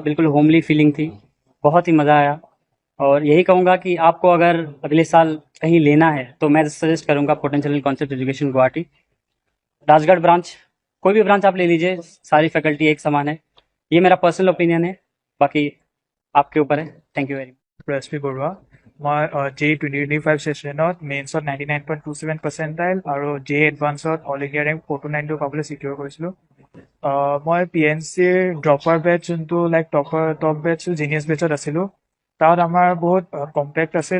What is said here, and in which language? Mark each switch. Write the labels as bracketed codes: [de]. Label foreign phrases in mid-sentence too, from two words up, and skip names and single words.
[hi] बिल्कुल होमली फीलिंग थी, बहुत ही मज़ा आया। और यही कहूँगा कि आपको अगर अगले साल कहीं लेना है तो मैं सजेस्ट करूँगा पोटेंशियल कॉन्सेप्ट एजुकेशन गुवाहाटी राजगढ़ ब्रांच। कोई भी ब्रांच आप ले लीजिए, सारी फैकल्टी एक समान है। ये मेरा [en] personal opinion [hi] है, बाकी आपके ऊपर है। [en] thank you very much. [as] SP বৰুৱা। মই JEE 2025 ছেশ্যনত মেইনছত 99.27 পাৰ্চেণ্টাইল আৰু JEE এডভান্সত [en] all India rank [as] 429 পাবলৈ ছিকিউৰ কৰিছিলোঁ। মই PNCৰ [en] dropper batch, [as] যোনটো [en] like top batch genius batch [as] আছিলোঁ, তাত আমাৰ বহুত কম্পেক্ট আছিল।